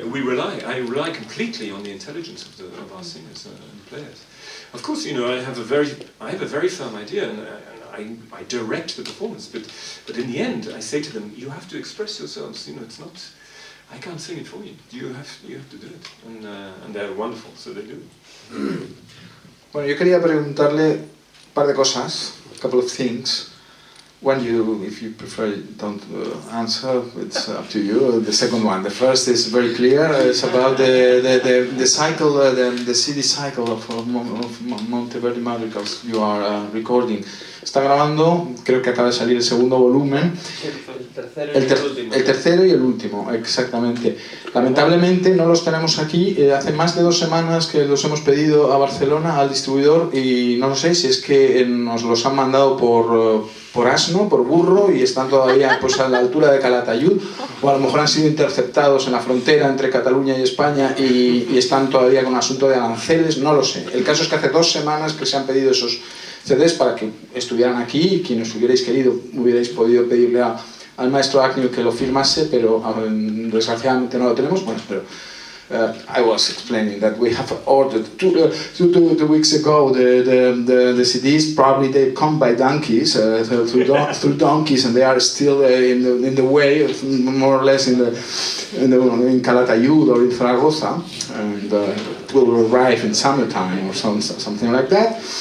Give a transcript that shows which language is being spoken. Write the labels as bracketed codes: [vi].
[en] I rely completely on the intelligence of our singers and players. Of course, I have a very firm idea, and I direct the performance. But in the end, I say to them, you have to express yourselves. It's not. I can't sing it for you. You have to do it, and they're wonderful, so they do. [es] Bueno, yo quería preguntarle un par de cosas. [en] Couple of things. If you prefer, don't answer. It's up to you. The second one. The first is very clear. It's about the cycle, the CD cycle of Monteverdi Madrigals you are recording. [es] Está grabando. Creo que acaba de salir el segundo volumen. El tercero y el último, exactamente. Lamentablemente no los tenemos aquí. Hace más de 2 semanas que los hemos pedido a Barcelona, al distribuidor, y no lo sé si es que nos los han mandado por asno, por burro, y están todavía a la altura de Calatayud, o a lo mejor han sido interceptados en la frontera entre Cataluña y España y están todavía con un asunto de aranceles, no lo sé. El caso es que hace 2 semanas que se han pedido esos CDs para que estuvieran aquí, y quienes hubierais querido hubierais podido pedirle al maestro Agnew que lo firmase, pero desgraciadamente no lo tenemos. Bueno, pero [en] I was explaining that we have ordered 2 weeks ago the CDs. Probably they come by donkeys, through donkeys, and they are still in the way, more or less in Calatayud or in Zaragoza, and it will arrive in summertime or something like that.